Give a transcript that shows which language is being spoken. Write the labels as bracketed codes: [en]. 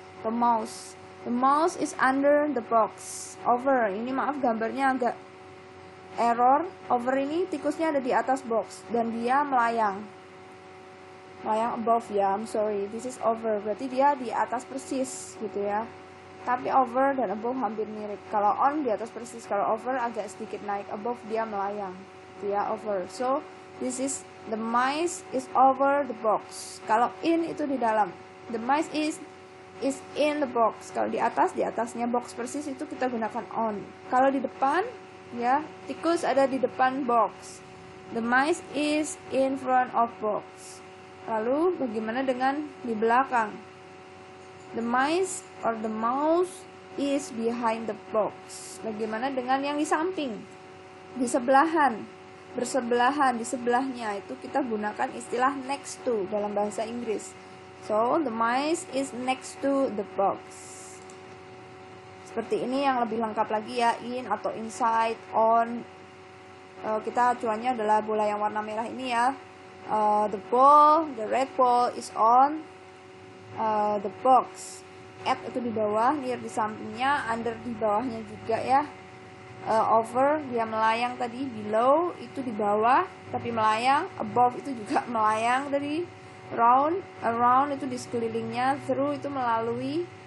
[en] The mouse is under the box. [id] Over, ini maaf gambarnya agak error. Over ini tikusnya ada di atas box dan dia melayang above ya, [en] I'm sorry, this is over, [id] berarti dia di atas persis gitu ya. Tapi over dan above hampir mirip. Kalau on di atas persis, kalau over agak sedikit naik, above dia melayang. Ya, over. [en] So this is the mice is over the box. [id] Kalau in itu di dalam. [en] The mice is in the box. [id] Kalau di atasnya box persis itu kita gunakan on. Kalau di depan ya, tikus ada di depan box. [en] The mice is in front of box. [id] Lalu bagaimana dengan di belakang? [en] The mice or the mouse is behind the box. [id] Bagaimana dengan yang di samping? Di sebelahan. Bersebelahan, di sebelahnya, itu kita gunakan istilah next to dalam bahasa Inggris. [en] So, the mice is next to the box. [id] Seperti ini yang lebih lengkap lagi ya, in atau inside, on. Kita acuannya adalah bola yang warna merah ini ya. [en] The ball, the red ball is on the box. [id] At itu di bawah, near di sampingnya, under di bawahnya juga ya. Over dia melayang tadi, below itu di bawah tapi melayang, above itu juga melayang tadi, around itu di sekelilingnya, through itu melalui,